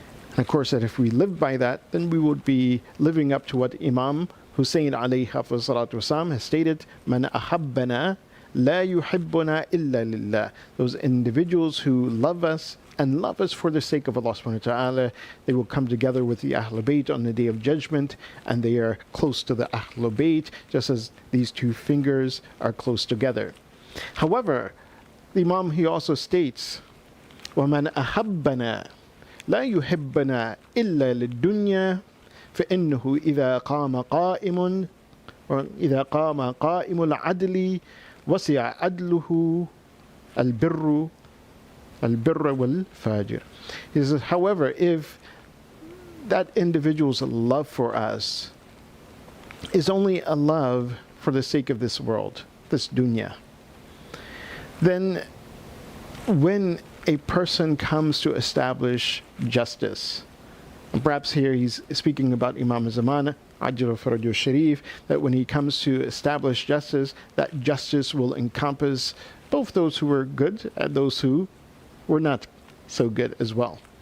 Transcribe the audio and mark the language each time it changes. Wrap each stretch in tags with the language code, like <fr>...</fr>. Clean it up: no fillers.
<en>And of course, that if we live by that, then we would be living up to what Imam Hussein alayhi salatu wasalam has stated,</en> <ar>Man ahabbana la yuhibbuna illa lillah.</ar> <en>Those individuals who love us and love us for the sake of Allah subhanahu wa ta'ala, they will come together with the Ahlul Bayt on the Day of Judgment, and they are close to the Ahlul Bayt, just as these two fingers are close together. However, the Imam, he also states,</en> <ar>وَمَنْ أَحَبَّنَا لَا يُحِبَّنَا إِلَّا لِلدُّنْيَا فَإِنَّهُ إِذَا قَامَ قَائِمٌ وإذا قام قائم العدل وسع عدله البر والفاجر.</ar> <en>He says, however, if that individual's love for us is only a love for the sake of this world, this dunya, then when a person comes to establish justice, and perhaps here he's speaking about Imam Zaman, Ajr Farajul Sharif, that when he comes to establish justice, that justice will encompass both those who were good and those who were not so good as well.</en>